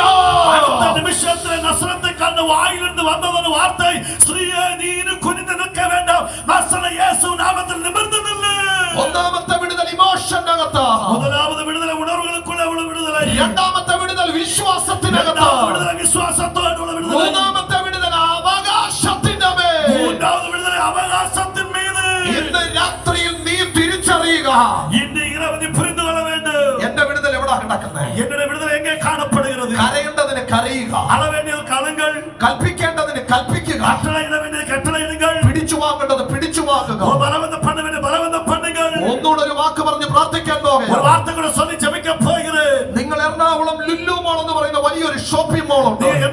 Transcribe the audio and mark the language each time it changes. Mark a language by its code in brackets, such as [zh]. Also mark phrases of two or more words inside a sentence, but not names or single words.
[ml] അടുത്ത നിമിഷത്തിൽ നസ്രത്തുകാരന്റെ വായിലിருந்து വന്നതൊരു വാർത്ത, സ്ത്രീയെ നീ കുനിഞ്ഞു നിൽക്ക വേണ്ടാം, നസ്രത്ത് യേശു നാമത്തിൽ നിമിർന്നു നില്ല്. ഒന്നാമത്തെ വിടുതൽ ഇമോഷന്റെ അകത്ത്, [ta] முதலாவது விடுதலை உணர்வுகளுக்குள்ள விடுதலை, [ml] രണ്ടാമത്തെ വിടുതൽ വിശ്വാസത്തിനകത്ത്, [ta] விடுதலை விசுவாசத்தோடு விடுதலை, [ml] മൂന്നാമത്തെ വിടുതൽ അവകാശത്തിന്റെ മേൽ, [ta] மூன்றாவது விடுதலை அவகாசத்தின் மீது. [ml] ഇന്ന് രാത്രിയിൽ നീ തിരിച്ചറിയുക, [ta] ഇന്ന് இரவு നീ புரிந்து கொள்ள வேண்டும். [ml] കൽപ്പിക്കേണ്ടതിന് കൽപ്പിക്കുക, പിടിച്ചു വാങ്ങേണ്ടത് പിടിച്ചു വാങ്ങുക. ഒന്നുകൂടെ ഒരു വാക്ക് പറഞ്ഞ് പ്രാർത്ഥിക്കാൻ പോകുക. നിങ്ങൾ എറണാകുളം ലുലു മോൾ എന്ന് പറയുന്ന വലിയൊരു [en] shopping mall [ml] ഉണ്ട്.